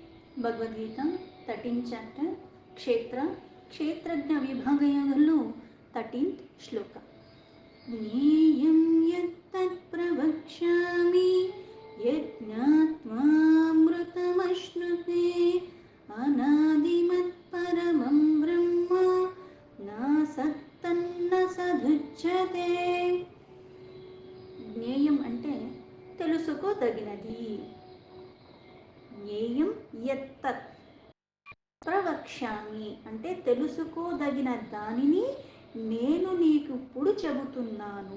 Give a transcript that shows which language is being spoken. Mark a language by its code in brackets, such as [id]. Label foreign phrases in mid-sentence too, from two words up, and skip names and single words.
[te] భగవద్గీత [en] 13th chapter [te] క్షేత్రజ్ఞ విభాగయోగలు 13th శ్లోక. [sa] ಜ್ಞೇಯಂ ಯತ್ತತ್ ಪ್ರವಕ್ಷ್ಯಾಮಿ ಯಜ್ಞಾತ್ವಾಮೃತಮಶ್ನುತೆ ಅನಾದಿಮತ್ ಪರಮಂ ಬ್ರಹ್ಮ ನಾಸತ್ತನ್ನ ಸದುಚ್ಯತೆ. [te] జ్ఞేయం అంటే తెలుసుకోదగినది. [sa] జ్ఞేయం యత్తత్ ప్రవక్ష్యామి [te] అంటే తెలుసుకోదగిన దానిని నేను నీకు ఇప్పుడు చెబుతున్నాను.